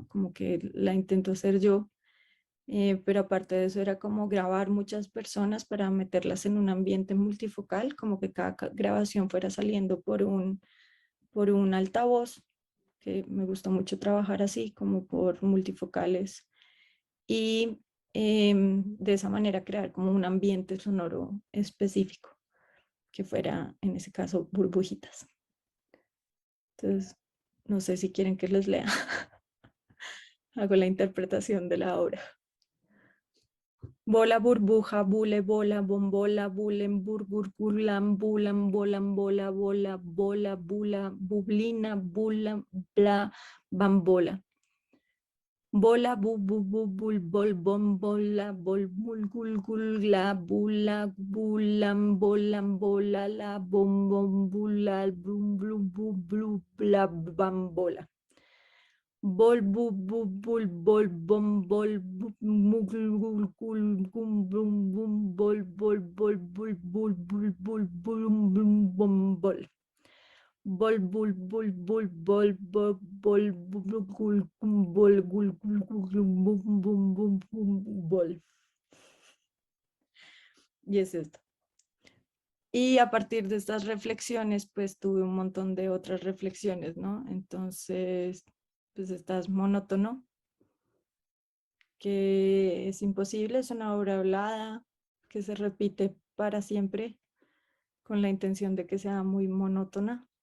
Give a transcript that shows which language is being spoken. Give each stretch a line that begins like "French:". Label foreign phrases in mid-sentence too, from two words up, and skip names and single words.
Spanish: Como que la intento hacer yo, pero aparte de eso era como grabar muchas personas para meterlas en un ambiente multifocal, como que cada grabación fuera saliendo por un altavoz, que me gusta mucho trabajar así, como por multifocales. Y de esa manera crear como un ambiente sonoro específico, que fuera en ese caso burbujitas. Entonces, no sé si quieren que les lea. Hago la interpretación de la obra. Bola, burbuja, bule, bola, bombola, bulen, burgur, burlam, bulam, bolam, bola, bola, bola, bula, bublina, bula, bla, bambola. Bola, bu, bu, bu, bul, bol, bom, bola, bol, bul, gul, gul, la, bula, bulam, bolam, bola, la, bom, bom, bula, blum, blum, bu, blu, bla, bambola. Bol, bu, bu, bul, bol, bom, bol, bu, mugul, gul, gul, gum, bum, bum, bol, bol, bol, bul, bul, bul, bul, bulum, blum, bom, bol. Bol, bul, bul, bul, bol, bol, bol, bul, gul, gum, bol, gul, gul, gul, glum, bum, bum, bum, bum, bol. Y es esto. Y a partir de estas reflexiones, pues tuve un montón de otras reflexiones, ¿no? Entonces, pues estás monótono, que es imposible, es una obra hablada, que se repite para siempre, con la intención de que sea muy monótona.